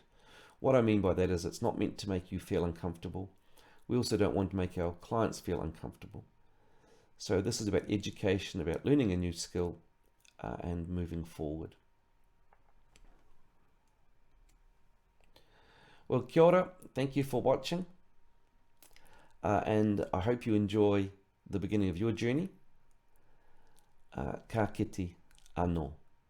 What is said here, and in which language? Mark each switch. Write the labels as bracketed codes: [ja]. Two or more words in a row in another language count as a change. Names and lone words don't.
[en] What I mean by that is it's not meant to make you feel uncomfortable. We also don't want to make our clients feel uncomfortable. So this is about education, about learning a new skill and moving forward. Well, [mi] kia ora, [en] thank you for watching. And I hope you enjoy the beginning of your journey. [mi] Ka kite anō.